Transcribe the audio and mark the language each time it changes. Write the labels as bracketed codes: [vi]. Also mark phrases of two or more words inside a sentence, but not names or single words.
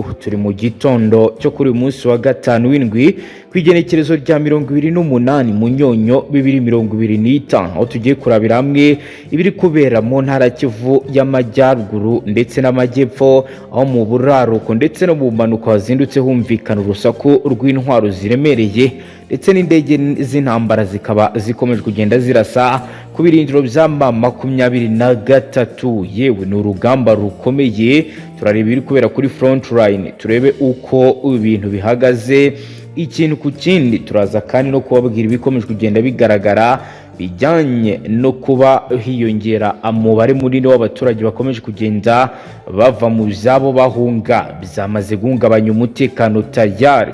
[rw] Turi mu gitondo cyo kuri uyu munsi wa gatanu w'indwi kwigenekerezo rya 28 Munyonyo 2025 aho tugiye kurabira hamwe ibiri kubera mu ntara Kivu y'Amajyaruguru ndetse n'Amajyepfo, aho mu buraruko ndetse no mu manuko hazindutse humvikana urusaku rw'intwaro ziremereye ndetse n'indege z'intambara zikaba zikomeje kugenda zirasa ku birindiro bya M23. Yewe ni urugamba rukomeye, turareba ibiri kubera kuri [en] front line, [rw] turebe uko ibintu bihagaze ikintu ku kindi. Turaza kandi no kubabwira ibikomeje kugenda bigaragara bijyanye no kuba hiyongera umubare munini w'abaturage bakomeje kugenda bava mu byabo bahunga, byamaze guhungabanya umutekano tayari.